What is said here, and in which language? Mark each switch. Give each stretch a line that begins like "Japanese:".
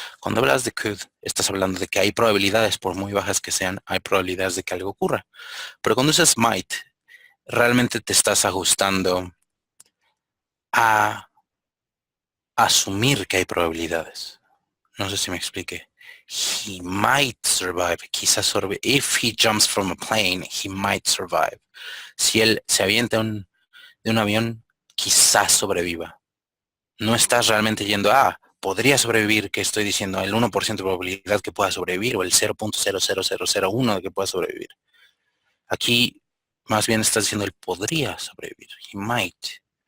Spanish: Cuando hablas de could, estás hablando de que hay probabilidades, por muy bajas que sean, hay probabilidades de que algo ocurra. Pero cuando usas might, realmente te estás ajustando a asumir que hay probabilidades. No sé si me expliqué.
English: He might survive.
Spanish: Quizás sobrevive.
English: If he jumps from a plane, he might survive.
Spanish: Si él se avienta de un avión, quizás sobreviva. No estás realmente yendo a, podría sobrevivir, que estoy diciendo el 1% de probabilidad que pueda sobrevivir o el 0.00001 de que pueda sobrevivir. Aquí más bien estás diciendo el podría sobrevivir.
English: He might.